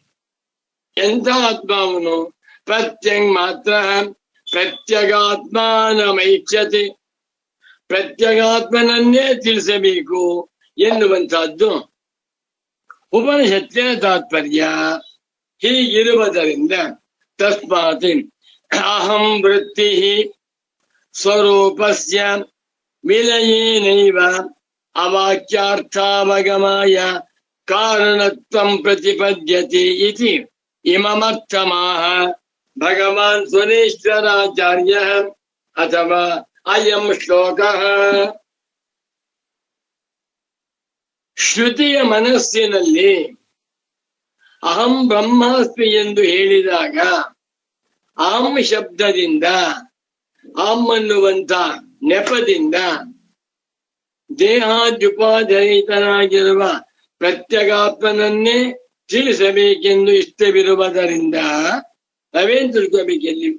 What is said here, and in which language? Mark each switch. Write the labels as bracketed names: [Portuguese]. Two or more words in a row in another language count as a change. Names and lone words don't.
[Kannada] ಎಂಥ ಆತ್ಮ ಅವನು? [Sanskrit] ಪ್ರತ್ಯಂಗ್ ಮಾತ್ರ ಪ್ರತ್ಯಗಾತ್ಮನಮೈಚ್ಛತೆ. [Kannada] ಪ್ರತ್ಯಗಾತ್ಮನನ್ನೇ ತಿಳಿಸಬೇಕು ಎನ್ನುವಂತಹದ್ದು ಉಪನಿಷತ್ತಿನ ತಾತ್ಪರ್ಯ. [Sanskrit] ಹೀಗಿರುವುದರಿಂದ ತಸ್ಮಾತ್ ಅಹಂ ವೃತ್ತಿ ಸ್ವರೂಪಸ್ಯ ವಿಲಯೇನೈವ ಅವಾಕ್ಯಾರ್ಥಾವಗಮಾಯ ಕಾರಣತ್ವಂ ಪ್ರತಿಪದ್ಯತೆ ಇತಿ ಇಮಮರ್ಥಮಾಹ ಭಗವಾನ್ ಸುರೇಶ್ವರಾಚಾರ್ಯ ಅಥವಾ ಅಯಂ ಶ್ಲೋಕಃ. [Kannada] ಶ್ರುತಿಯ ಮನಸ್ಸಿನಲ್ಲಿ [Sanskrit] ಅಹಂ ಬ್ರಹ್ಮಾಸ್ಮಿ [Kannada] ಎಂದು ಹೇಳಿದಾಗ ಅಹಂ ಶಬ್ದದಿಂದ, ಅಹಂ ಅನ್ನುವಂತ ನೆಪದಿಂದ ದೇಹಾದ್ಯುಪಾಧಿರಹಿತನಾಗಿರುವ ಪ್ರತ್ಯಗಾತ್ಮನನ್ನೇ ತಿಳಿಸಬೇಕೆಂದು ಇಷ್ಟವಿರುವುದರಿಂದ ನಾವೇನ್ ತಿಳ್ಕೋಬೇಕೆಲ್ಲಿ?